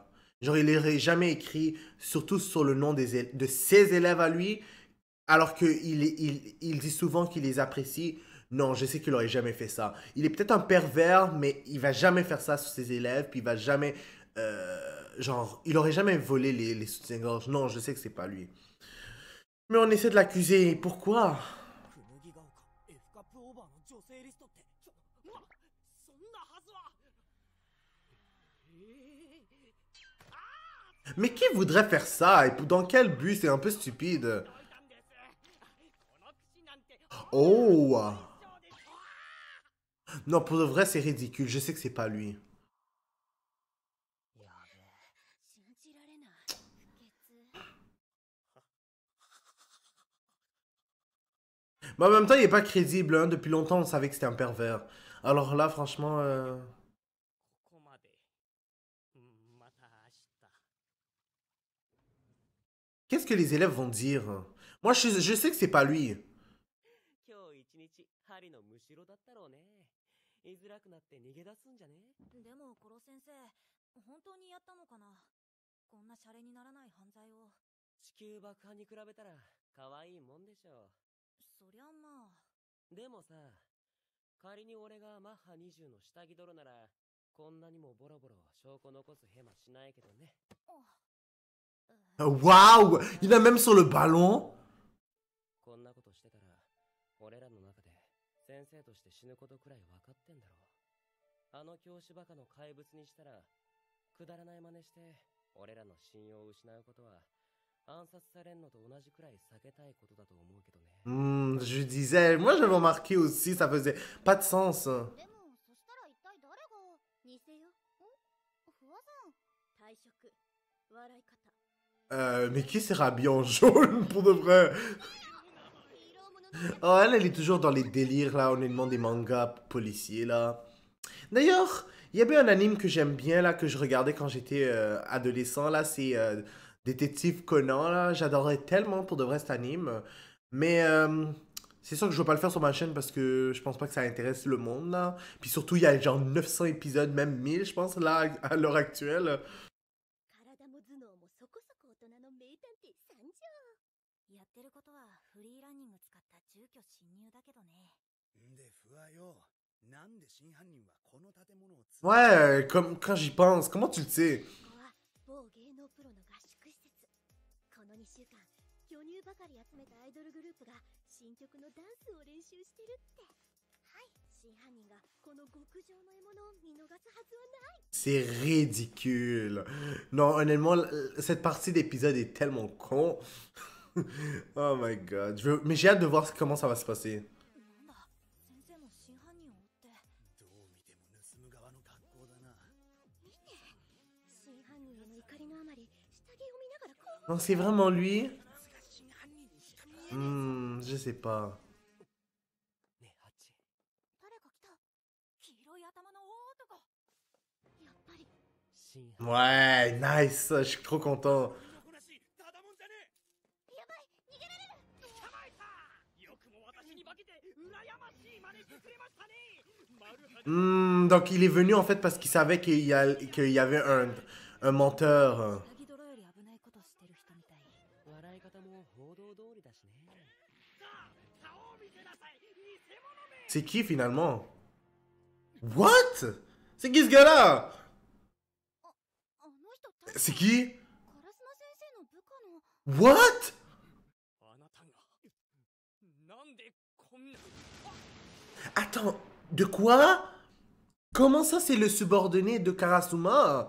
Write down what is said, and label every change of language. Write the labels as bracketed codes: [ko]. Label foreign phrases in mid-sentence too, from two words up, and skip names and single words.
[fr] Genre, il aurait jamais écrit, surtout sur le nom de ses élèves à lui, alors qu'il dit souvent qu'il les apprécie. Non, je sais qu'il aurait jamais fait ça. Il est peut-être un pervers, mais il va jamais faire ça sur ses élèves, puis il va jamais... genre, il aurait jamais volé les soutiens-gorge. Non, je sais que c'est pas lui. Mais on essaie de l'accuser. Pourquoi? [ja] クヌギが丘 F カップオーバーの女性リストってそんなはずは [fr] Mais qui voudrait faire ça? Et dans quel but? C'est un peu stupide. [ja] 書いたんですこの口なんて Oh! 上で [fr] Non, pour de vrai, c'est ridicule. Je sais que c'est pas lui. [ja] やべえ信じられない。不潔。 [fr] Mais en même temps, il est pas crédible. Hein. Depuis longtemps, on savait que c'était un pervers. Alors là, franchement... [ja] ここまでまた明日 [fr] Qu'est-ce que les élèves vont dire? Moi, je sais que c'est pas lui. [ja] 今日一日針のむしろだったろうね居づらくなって逃げ出すんじゃねでもコロ先生本当にやったのかなこんなシャレにならない犯罪を地球爆破に比べたら可愛いもんでしょそりゃまあでもさ仮に俺がマッハ20の下着泥ならこんなにもボロボロ証拠残すヘマしないけどね [fr] Waouh! Il a même sur le ballon. [ja] こんなことしてたら俺らの中で先生として死ぬことくらい分かってんだろうあの教師バカの怪物にしたらくだらない真似して俺らの信用を失うことは暗殺されんのと同じくらい避けたいことだと思うけどね [fr] Je disais... Moi, j'avais remarqué aussi, ça faisait pas de sens. [ja] でも、そしたら一体誰が偽よ。不破さん。退職。笑い方。 [fr] Mais qui s'est rhabillé en jaune, pour de vrai? [ja] ヒーローものの [fr] Oh, elle est toujours dans les délires, là, honnêtement, des mangas policiers, là. D'ailleurs, il y avait un anime que j'aime bien, là, que je regardais quand j'étais adolescent, là, c'est Détective Conan, là. J'adorais tellement, pour de vrai, cet anime. Mais c'est sûr que je ne vais pas le faire sur ma chaîne parce que je pense pas que ça intéresse le monde, là. Puis surtout, il y a genre 900 épisodes, même 1000, je pense, là, à l'heure actuelle. [ja] 体も頭脳もそこそこ大人の名探偵参上。やってることはフリーランニング使った住居侵入だけどねんで不破よ。なんで真犯人はこの建物を [fr] Ouais, comme quand j'y pense, comment tu le sais? [ja] ここは某芸能プロの合宿施設。この2週間、巨乳ばかり集めたアイドルグループが新曲のダンスを練習してるって。はい、真犯人がこの極上の獲物を見逃すはずはない。 [fr] C'est ridicule. Non, honnêtement, cette partie d'épisode est tellement con. [en] Oh my god. [fr] Mais j'ai hâte de voir comment ça va se passer. [ja] なんだ先生も真犯人を追ってどう見ても盗む側の格好だな。見て、真犯人への怒りのあまり、下着を見ながら興奮。 [fr] Donc c'est vraiment lui? [ja] 真犯人にしか見えない。 [fr] Je sais pas. [ja] ねえハッチ誰か来た。頭の大男。やっぱり真 [fr] Ouais, nice. Je suis trop content. [ja] 男らしいただもんじゃねやばい逃げられる。捕まえた。よくも私に化けて羨ましい真似してくれましたね。丸裸 [fr] Donc il est venu en fait parce qu'il savait qu'il y avait un menteur. [ja] 下着泥より危ないことしてる人みたい。笑い方も報道通りだしね。さあ顔を見せなさい。偽物め。 [fr] C'est qui finalement? What? C'est qui ce gars-là? [ja] あの人確か [fr] C'est qui? [ja] 烏丸先生の部下の [en] What? [ja] あなたがなんでこんな。 [fr] Attends, de quoi? Comment ça c'est le subordonné de Karasuma?